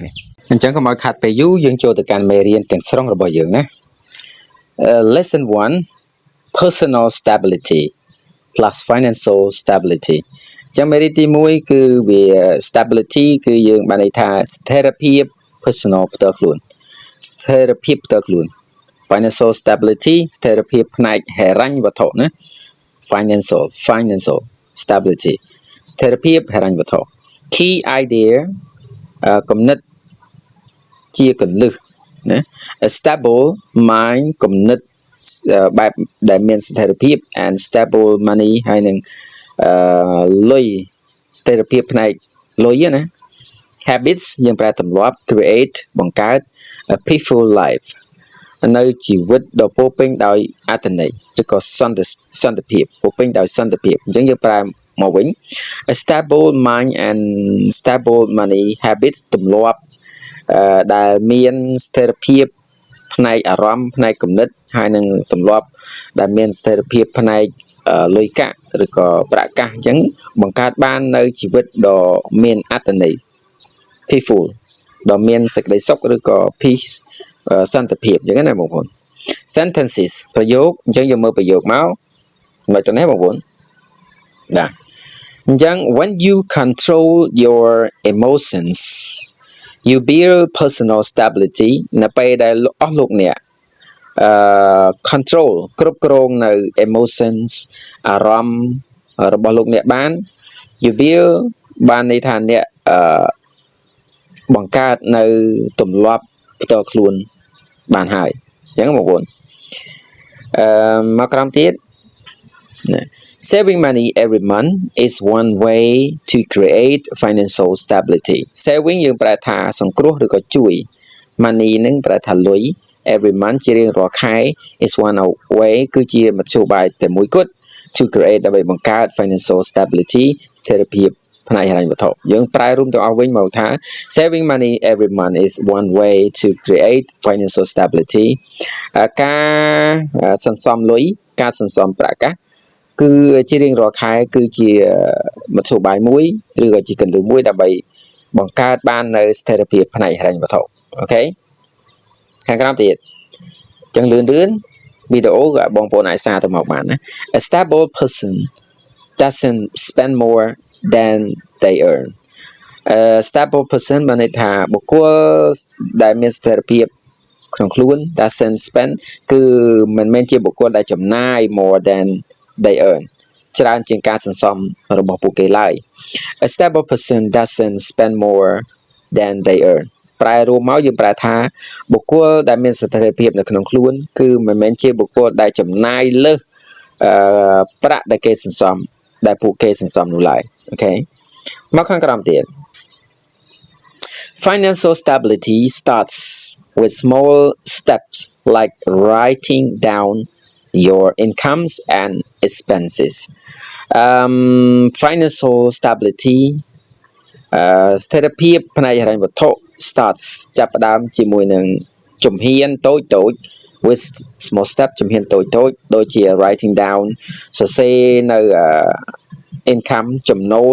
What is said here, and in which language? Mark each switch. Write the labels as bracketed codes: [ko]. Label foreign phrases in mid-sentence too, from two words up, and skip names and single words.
[km] គ្នាអញ្ចឹងកុំឲ្យខាត់ពេលយូរយើងចូលទៅកាន់មេរៀនទាំងស្រុងរបស់យើងណា [en] Lesson 1 Personal Stability plus Financial Stability [km] ចាំមេរៀនទី1គឺវា stability គឺយើងបានន័យថាស្ថិរភាព personal ផ្ទាល់ខ្លួនស្ថិរភាពផ្ទាល់ខ្លួន [en] financial stability [km] ស្ថិរភាពផ្នែកហិរញ្ញវត្ថុ ណា [en] financial stability [km] ស្ថិរភាពហិរញ្ញវត្ថុ [en] key idea [km] គំនិតជាគន្លឹះណា [en] a stable mind [km] គំនិតបែបដែលមានស្ថិរភាព [en] and stable money [km] ហើយនឹងលុយស្ថិរភាពផ្នែកលុយណា habits យើងប្រើទម្លាប់ create បង្កើត [en] a peaceful life [km] នៅជីវិតដ៏ពោរពេញដោយអត្ថន័យឬក៏សន្តិភាពពោរពេញដោយសន្តិភាពអញ្ចឹងយើងប្រើ មកវិញ [en] a stable mind and stable money habits [km] ទម្លាប់ដែលមានស្ថិរភាពផ្នែកអារម្មណ៍ផ្នែកគំនិតហើយនឹងទ ម្លាប់ដែលមានស្ថិរភាពផ្នែកលុយកាក់ឬក៏ប្រាក់កាសអញ្ចឹងបង្កើតបាននៅជីវិតដ៏មានអត្ថន័យ peaceful ដ៏មានសេចក្តីសុខឬក៏ peace សន្តិភាពអញ្ចឹងណាបងប្អូន sentences ប្រយោគអញ្ចឹងយើងមើលប្រយោគមកមកទៅនេះបងប្អូនបាទអញ្ចឹង [en] when you control your emotions you build personal stability [km] នៅពេលដែលអស់លោកអ្នក control គ្រប់គ្រងនៅ emotions អារម្មណ៍របស់លោកអ្នកបាន [en] you build [km] បានន័យថាអ្នក បង្កើតនៅទម្លាប់ផ្ទាល់ខ្លួនបានហើយអញ្ចឹងបងប្អូនមកក្រោមទៀត [en] saving money every month is one way to create financial stability [km] saving យើងប្រែថាសង្គ្រោះឬក៏ជួយ money នឹងប្រែថាលុយ [en] every month [km] ជារៀងរា ល់ខែ [en] is one way [km] គឺជាមធ្យោបាយតែមួយគត់ [en] to create [km] ដើម្បីបង្កើត [en] financial stability [km] ស្ថិរភាពផ្នែកហិរញ្ញវត្ថុយើងប្រែរួមទាំងអស់វិញមកថា [en] saving money every month is one way to create financial stability [km] ការសន្សំលុយការសន្សំ ប្រាក់កាសគឺជារៀងរាល់ខែគឺជាមធ្យោបាយមួយឬក៏ជាកន្លឹះមួយដើម្បីបង្កើតបាននៅស្ថិរភាពផ្នែកហិរញ្ញវត្ថុអូខេខាងក្រោមទៀតចឹងលឿនវីដេអូ ក៏បងប្អូនអាចសារទៅមកបានណា [en] A stable person doesn't spend more than they earn stable person [km] បានន័យថាបុគ្គលដែលមាន ស្ថិរភាពក្នុងខ្លួន [en] doesn't spend [km] គឺមិនមែនជាបុគ្គលដែលចំណាយ [en] more than they earn [km] ច្រើនជាងការសន្សំរបស់ពួកគេឡើយ [en] A stable person doesn't spend more than they earn [km] ប្រែរួមមកយើងប្រែថាបុគ្គលដែលមានស្ថិរភាពនៅក្នុងខ្លួនគឺមិនមែនជាបុគ្គលដែលចំណាយលើសប្រាក់ដែលគេសន្សំដែលពួកគេសន្សំនោះឡើយអូខេមកខាងក្រោមទៀត [en] Financial stability starts with small steps like writing down your incomes and expenses financial stability [km] ស្ថិរភាពផ្នែកហិរញ្ញវត្ថុ starts ចាប់ផ្ដើមជាមួយនឹងជំហានតូច [en] with small step [km] ជំហានតូចដូចជា [en] writing down [km] សរសេរនៅ income ចំណូល